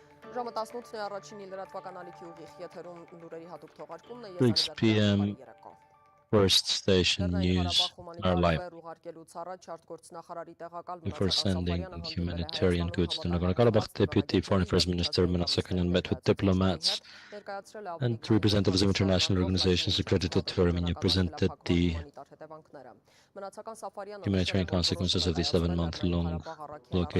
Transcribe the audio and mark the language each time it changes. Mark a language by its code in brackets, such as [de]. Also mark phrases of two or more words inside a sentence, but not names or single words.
[hy] Ժամը 18-ն է, առաջին լրատվական ալիքի ուղիղ եթերում լուրերի հատուկ թողարկումն է, [en] 6 p.m. First station news are live. Before sending humanitarian goods to Nagorno-Karabakh, Deputy Foreign Affairs Minister Manasakanyan met with diplomats and representatives of international organizations accredited to Armenia, presented the humanitarian consequences of the 7-month-long blockade.